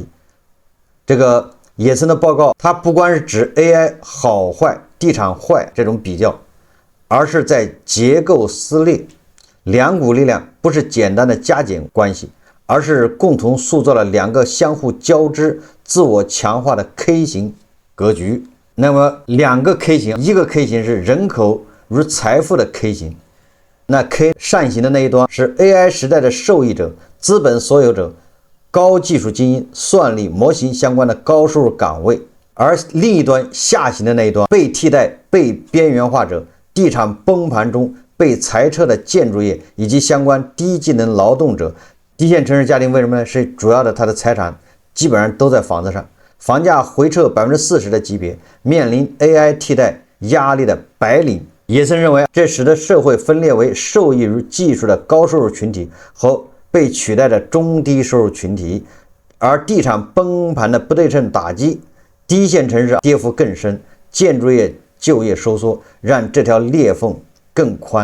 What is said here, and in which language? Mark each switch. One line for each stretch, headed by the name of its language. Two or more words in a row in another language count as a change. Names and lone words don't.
Chinese: 這個野村的報告，它不光是指 AI 好壞、地產壞這種比較，而是在結構撕裂。兩股力量不是簡單的加減關係，而是共同塑造了2個相互交織、自我強化的 K 型格局。那麼2個 K 型，一個 K 型是人口與財富的 K 型，那 K 上行的那一端是 AI 時代的受益者、資本所有者、高技術精英、算力模型相關的高收入崗位，而另一端下行的那一端被替代、被邊緣化者、地產崩盤中被裁撤的建築業以及相關低技能勞動者。低線城市家庭为什么呢？是主要的他的財產基本上都在房子上。房價回撤40% 的級別，面臨 AI 替代壓力的白領。野村認為，這使得社會分裂為受益於技術的高收入群體和被取代的中低收入群體，而地產崩盤的不對稱打擊，低線城市跌幅更深，建築業就業收縮，讓這條裂縫更寬。